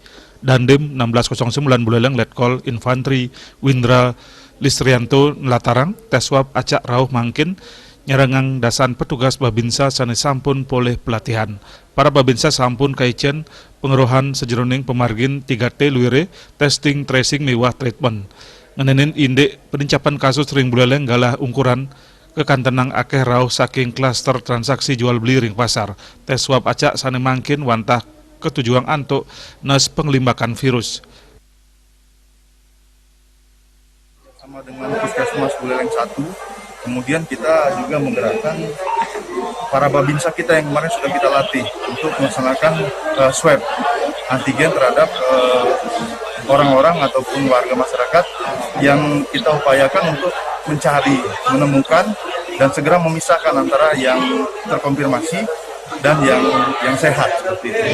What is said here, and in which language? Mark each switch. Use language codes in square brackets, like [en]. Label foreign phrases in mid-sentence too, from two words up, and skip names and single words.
[ban] Dandim 1609 Buleleng Letkol Infantri Windra Listrianto Nelatarang tes swab acak rauh mangkin nyerangang dasan petugas Babinsa sane sampun poleh pelatihan. Para Babinsa sampun kaicen pengerohan sejeroning pemargin 3T luire [en] testing tracing [ban] mewah treatment. Ngenenin indek peningcapan kasus ring Buleleng galah ukuran kekantenang akeh rauh saking klaster [id] transaksi jual beli [ban] ring pasar. Tes swab acak sane mangkin wantah ketujuan antuk nes penglimbakan virus. [id] Sama dengan Puskesmas Buleleng 1, kemudian kita juga menggerakkan para babinsa kita yang kemarin sudah kita latih untuk melaksanakan swab antigen terhadap orang-orang ataupun warga masyarakat yang kita upayakan untuk mencari, menemukan, dan segera memisahkan antara yang terkonfirmasi dan yang sehat seperti itu.